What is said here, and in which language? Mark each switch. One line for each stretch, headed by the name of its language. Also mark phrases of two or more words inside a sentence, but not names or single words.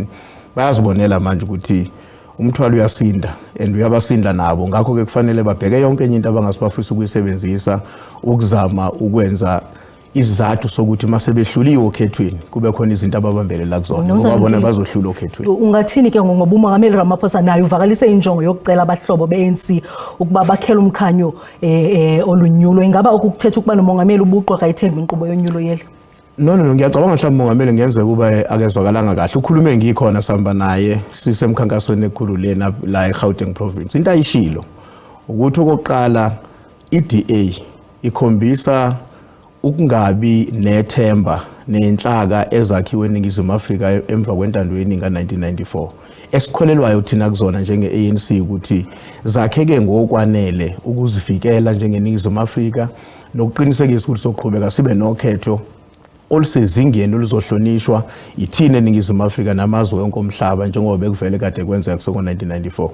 Zulu: Bayazibonela manje ukuthi umthwalo uyasinda and uyabasinda nabo, ngakho-ke kufanele babheke yonke enye into abangasibafisa ukuyisebenzisa ukuzama ukwenza isizathu sokuthi masebehluliwe okhethweni kube khona izinto ababambelela kuzona ngoba bona bazohlula okhethweni.
Xhosa: Ungathini ke ngoba uMongameli Ramaphosa naye uvakalise injongo yokucela abahlobo be-ANC ukuba bakhele umkhanyo olunyulo? Ingaba okukuthetha ukuba nomongameli ubuqwa kayithembi inkqubo yonyulo yeli?
Zulu: No, ngiyacabanga mhlawumbe umongameli ngenzeka kuba akezwakalanga kahle. Ukhulume ngikhona sihamba naye sisemkhankasweni ekhulu lena la eGauteng province. Into ayishilo ukuthi okokuqala i-DA ikhombisa ukungabi nethemba nenhlaka ezakhiwe eningizimu Afrika emva kwentando yeningi ka-1994 esikholelwayo thina kuzona njenge-ANC ukuthi zakheke ngokwanele ukuzivikela njengeningizimu Afrika nokuqinisekisa ukuthi soqhubeka sibe nokhetho olusezingeni oluzohlonishwa ithina eningizimu Afrika namazwe onke omhlaba njengoba bekuvele kade kwenzeka ngo-1994.